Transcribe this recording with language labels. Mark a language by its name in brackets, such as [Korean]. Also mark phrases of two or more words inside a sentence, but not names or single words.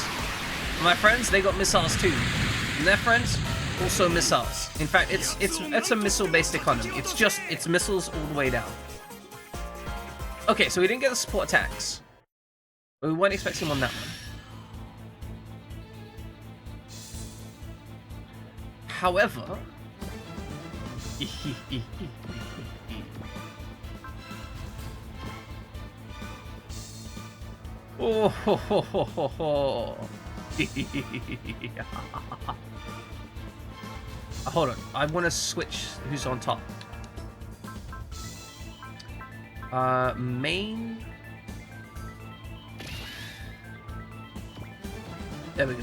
[English] And my friends, they got missiles too. And their friends, also missiles. In fact, it's a missile-based economy. It's missiles all the way down. Okay, so we didn't get the support attacks. But we weren't expecting on that one. However, oh, ho, ho, ho, ho, ho. Hold on, I want to switch who's on top. Main. There we go.